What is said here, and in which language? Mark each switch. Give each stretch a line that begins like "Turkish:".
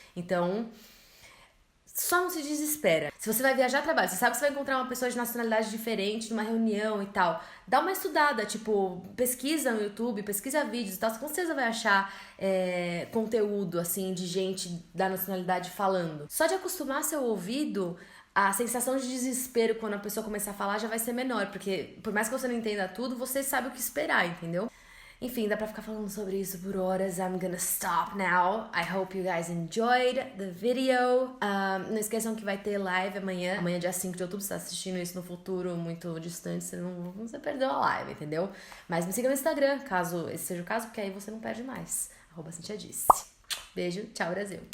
Portuguese: Então, só não se desespera. Se você vai viajar a trabalho, você sabe que você vai encontrar uma pessoa de nacionalidade diferente numa reunião e tal, dá uma estudada, tipo, pesquisa no YouTube, pesquisa vídeos e tal, você com certeza vai achar conteúdo, assim, de gente da nacionalidade falando. Só de acostumar seu ouvido, a sensação de desespero quando a pessoa começar a falar já vai ser menor, porque por mais que você não entenda tudo, você sabe o que esperar, entendeu? Enfim, dá pra ficar falando sobre isso por horas.
English: I'm gonna stop now. I hope you guys enjoyed the video.
Portuguese: Não esqueçam que vai ter live amanhã. Amanhã, dia 5 de outubro. Você tá assistindo isso no futuro muito distante, você perdeu a live, entendeu? Mas me siga no Instagram, caso esse seja o caso, porque aí você não perde mais. @CintiaDisse. Beijo, tchau, Brasil.